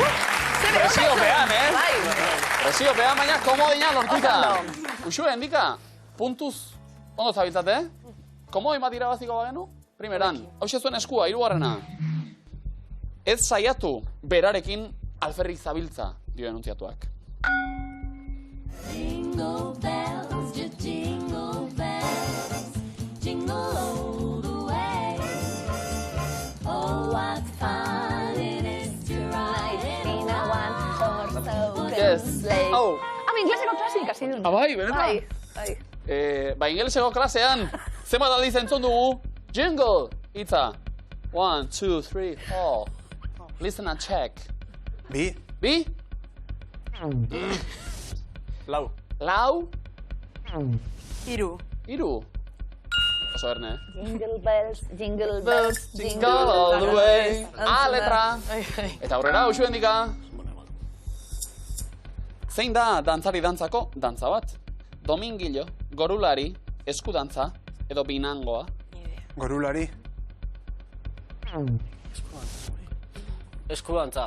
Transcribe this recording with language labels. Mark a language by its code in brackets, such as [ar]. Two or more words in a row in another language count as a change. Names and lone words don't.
[eu] Presiopean, Presiopean, baina komodina lortuta. Osondo. Uxue, endika, puntuz, ondo zabiltzate, komodin bat irabaziko bagenu? Primeran, hau zuen eskua, hirugarrena. Ez saiatu berarekin alferrik zabiltza, dio enuntziatuak. [en] Jingle bells, just jingle bells, jingle all the way. Oh, what fun it is to ride in a one-horse Yes. sleigh. [eu] Hau. Ingleseko klasik, hasi dut. Bai, benetan. Bai. Ingeleseko klasean, zenbat aldiz entzun dugu, jingle, hitza. [en] 1, 2, 3, 4. Listen and check. [eu] Bi. Bi? Lau. Lau? Hiru. Hiru? Oso erne, [en] Jingle bells, jingle bells, Jingle all the way. [eu] Letra. Eta aurrera, usu hendika. Zein da dantzari dantzako dantza bat? Domingilo, gorulari, eskudantza edo binangoa. Gorulari. Eskudantza.